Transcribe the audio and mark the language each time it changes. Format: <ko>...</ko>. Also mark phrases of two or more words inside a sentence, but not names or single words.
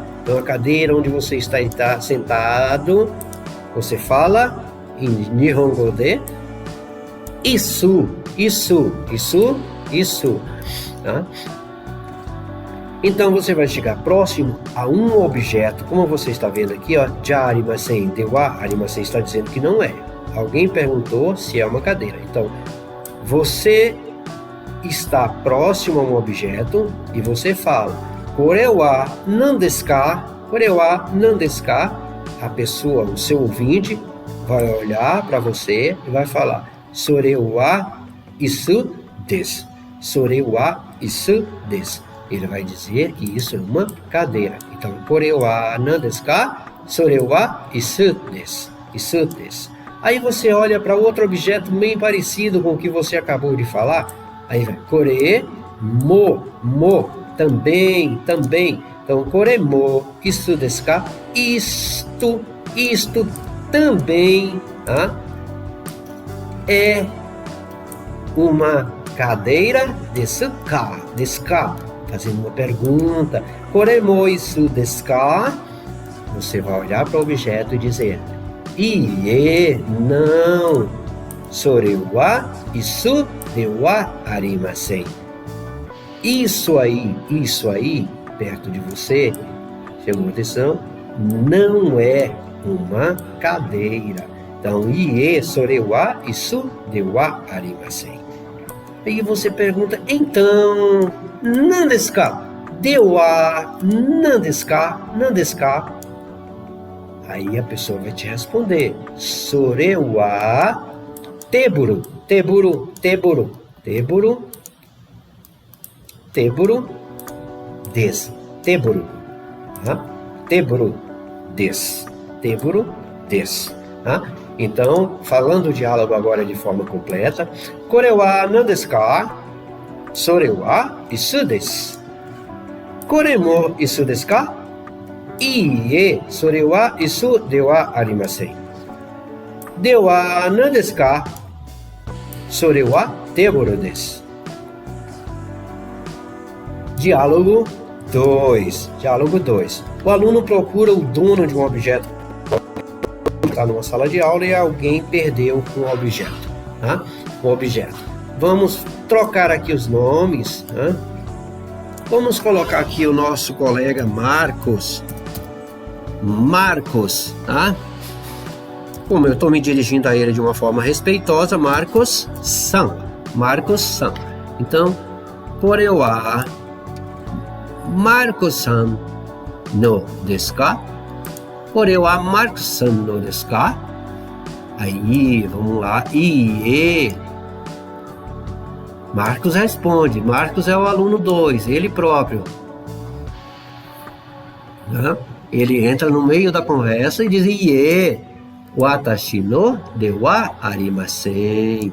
<pt>Então, a cadeira onde você está sentado, você fala em Nihongo de isu, tá? Então, você vai chegar próximo a um objeto, como você está vendo aqui, ó,</pt> <ja>じゃありません、ではありません,</ja> <pt>está dizendo que não é. Alguém perguntou se é uma cadeira. Então, você está próximo a um objeto e você fala</pt> <ja>これは何ですか、これは何ですか.</ja> <pt>A pessoa, o seu ouvinte, vai olhar para você e vai falar</pt> <ja>それは椅子です、それは椅子です.</ja> <pt>Ele vai dizer que isso é uma cadeira. Então,</pt> <ja>これは何ですか、それは椅子です、椅子です.</ja> <pt>Aí você olha para outro objeto bem parecido com o que você acabou de falar. Aí vai</pt> <ja>これも,</ja> <pt>também. Então,</pt> <ja>これも、椅子ですか?</ja> <pt>Isto também, tá? É uma cadeira</pt> <ja>ですか?</ja> <pt>Fazendo uma pergunta.</pt> <ja>これも椅子ですか?</ja> <pt>Você vai olhar para o objeto e dizer Ie, não.</pt> <ja>それは椅子ではありません.</ja> <pt>Isso aí, perto de você, chamou atenção, não é uma cadeira. Então,</pt> <ja>いえ、それは椅子ではありません.</ja> <pt>Aí você pergunta, então,</pt> <ja>何ですか? では何ですか?</ja> <pt>Aí a pessoa vai te responder,</pt> <ja>それはテーブルです、テーブルです,</ja> <pt>tá? Então, falando o diálogo agora de forma completa,</pt> <ja>これは何ですか? それは椅子です. これも椅子ですか? いいえ、それは椅子ではありません. では何ですか？それはテボロです.</ja> <pt>Diálogo 2. Diálogo 2. O aluno procura o dono de um objeto. Está numa sala de aula e alguém perdeu um objeto. Tá? Um objeto. Vamos trocar aqui os nomes. Tá? Vamos colocar aqui o nosso colega Marcos. Marcos, tá? Como eu estou me dirigindo a ele de uma forma respeitosa, Marcos-san. Marcos-san. Então,</pt> <ja>これはMarcosさんのですか? これはMarcosさんのですか?</ja> <pt>Aí, vamos lá. Iê. Marcos responde. Marcos é o aluno 2, ele próprio. Né? Ele entra no meio da conversa e diz: Iê,</pt> <ja>私のではありません.</ja>